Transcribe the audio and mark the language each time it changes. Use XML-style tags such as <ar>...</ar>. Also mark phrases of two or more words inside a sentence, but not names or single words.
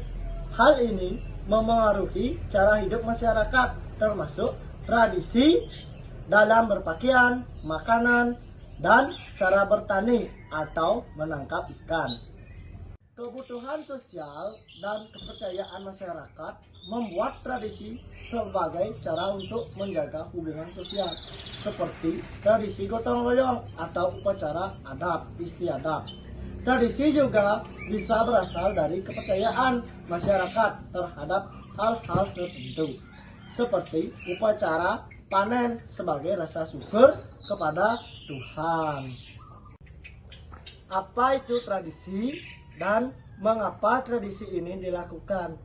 <id>Hal ini memengaruhi cara hidup masyarakat termasuk tradisi dalam berpakaian, makanan, dan cara bertani atau menangkap ikan. Kebutuhan sosial dan kepercayaan masyarakat membuat tradisi sebagai cara untuk menjaga hubungan sosial, seperti tradisi gotong royong atau upacara adat istiadat. Tradisi juga bisa berasal dari kepercayaan masyarakat terhadap hal-hal tertentu, seperti upacara panen sebagai rasa syukur kepada Tuhan. Apa itu tradisi dan mengapa tradisi ini dilakukan?</id>